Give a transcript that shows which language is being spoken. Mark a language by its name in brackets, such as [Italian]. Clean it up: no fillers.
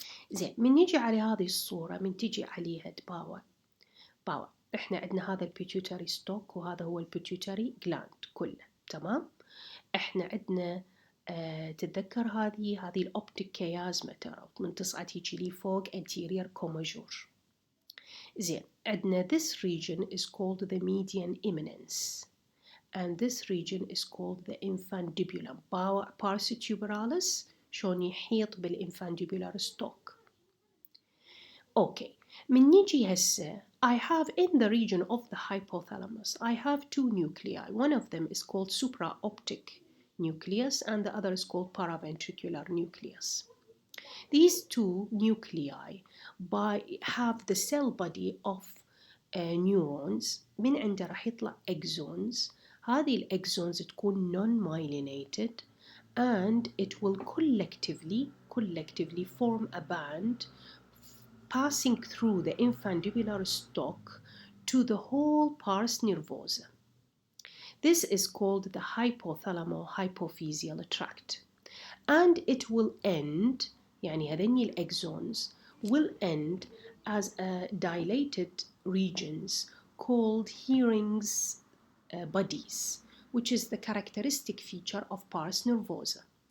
[Arabic] زين من نيجي على هذه الصورة من تيجي عليها باور احنا عندنا هذا البيتيوتري ستوك وهذا هو البيتيوتري جلاند كله تمام. احنا عندنا تتذكر هذه الأوبتيك كيازما ترى من تصعد هيجي لي فوق anterior commagure. زين عندنا [English] this region is called the median eminence and this region is called the infundibulum pars tuberalis [Arabic] شلون يحيط [English] بالinfundibular stalk. Okay, [Arabic] من نيجي هسه [English] I have in the region of the hypothalamus I have two nuclei. One of them is called supraoptic nucleus and the other is called paraventricular nucleus. These two nuclei have the cell body of neurons. [Arabic] من عنده راح يطلع axons. هذه الأكسونز تكون [English] non-myelinated and it will collectively form a band passing through the infundibular stalk to the whole pars nervosa. This is called the hypothalamo-hypophyseal tract and it will end [Arabic] يعني هذني الأكسونز [English] will end as a dilated regions called Hering's bodies which is the characteristic feature of pars nervosa.